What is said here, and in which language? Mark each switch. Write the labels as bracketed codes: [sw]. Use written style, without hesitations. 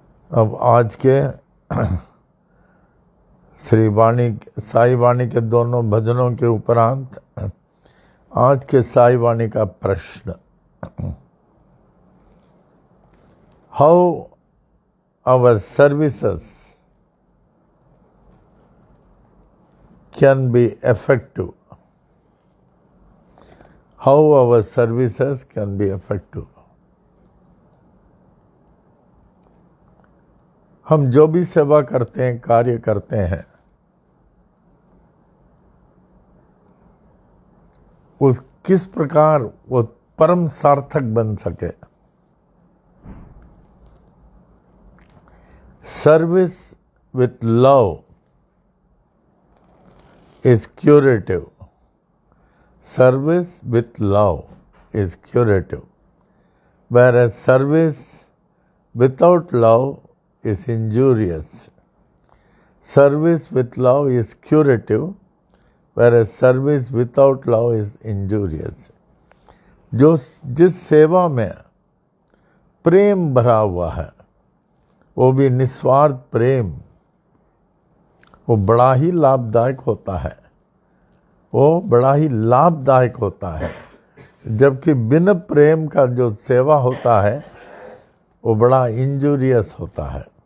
[hi] अब आज के श्री वाणी साई वाणी के दोनों भजनों के उपरांत आज के साई वाणी का प्रश्न। [en] how our services can be effective. How our services can be effective. [hi] हम जो भी सेवा करते हैं, कार्य करते हैं, उस किस प्रकार वो परम सार्थक बन सके. [en] Service with love is curative. Service with love is curative, whereas service without love is injurious. Service with love is curative, whereas service without love is injurious. [hi] जिस सेवा में प्रेम भरा हुआ है, वो भी निस्वार्थ प्रेम, वो बड़ा ही लाभदायक होता है. वो बड़ा ही लाभदायक होता है. जबकि बिन प्रेम का जो सेवा होता है वो बड़ा इंजूरियस होता है.